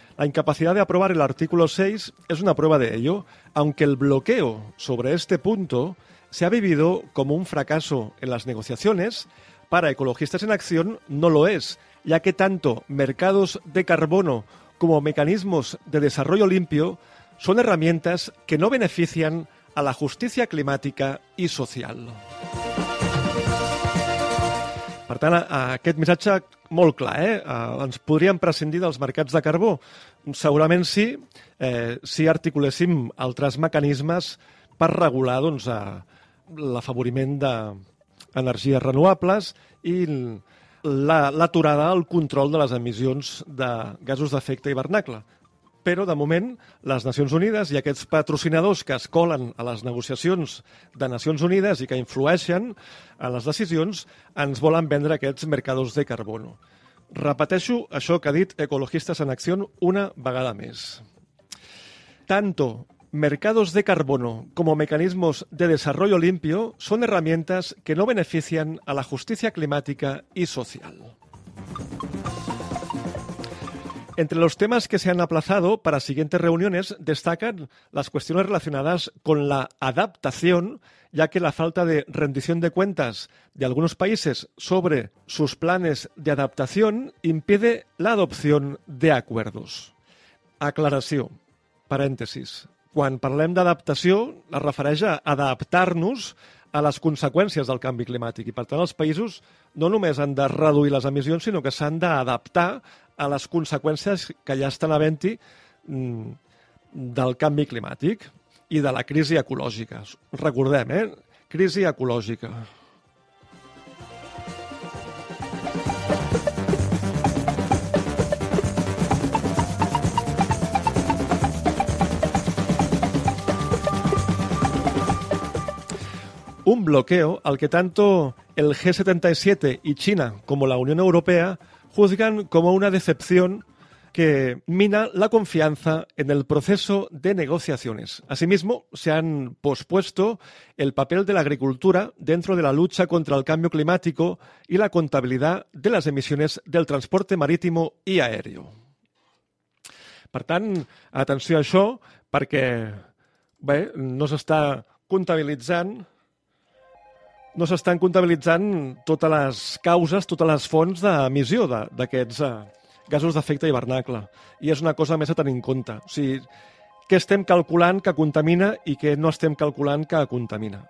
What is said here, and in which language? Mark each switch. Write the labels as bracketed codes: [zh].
[es] La incapacidad de aprobar el artículo 6 es una prueba de ello, aunque el bloqueo sobre este punto se ha vivido como un fracaso en las negociaciones, para Ecologistas en Acción no lo es, ya que tanto mercados de carbono como mecanismos de desarrollo limpio son herramientas que no benefician a la justicia climática y social. [ca] Per tant, aquest missatge molt clar, ens podríem prescindir dels mercats de carbó? Segurament sí, si articuléssim altres mecanismes per regular doncs, l'afavoriment d'energies renovables i l'aturada al control de les emissions de gasos d'efecte hivernacle. Però, de moment, les Nacions Unides i aquests patrocinadors que es colen a les negociacions de Nacions Unides i que influeixen en les decisions, ens volen vendre aquests mercadors de carbono. Repeteixo això que ha dit Ecologistes en Acció una vegada més. [es] Tanto mercados de carbono como mecanismos de desarrollo limpio son herramientas que no benefician a la justicia climática y social. Entre los temas que se han aplazado para siguientes reuniones destacan las cuestiones relacionadas con la adaptación, ya que la falta de rendición de cuentas de algunos países sobre sus planes de adaptación impide la adopción de acuerdos. Aclaración. Paréntesis. [ca] Quan parlem d'adaptació, es refereix a adaptar-nos a les conseqüències del canvi climàtic. I, per tant, els països no només han de reduir les emissions, sinó que s'han d'adaptar a les conseqüències que ja estan havent-hi del canvi climàtic i de la crisi ecològica. Recordem, crisi ecològica. [es] Un bloqueo al que tanto el G77 y China como la Unión Europea juzgan como una decepción que mina la confianza en el proceso de negociaciones. Asimismo, se han pospuesto el papel de la agricultura dentro de la lucha contra el cambio climático y la contabilidad de las emisiones del transporte marítimo y aéreo. [ca] Per tant, atenció a això, perquè bé, no s'està comptabilitzant no s'estan comptabilitzant totes les causes, totes les fonts d'emissió d'aquests gasos d'efecte hivernacle. I és una cosa més a tenir en compte. O sigui, què estem calculant que contamina i què no estem calculant que contamina.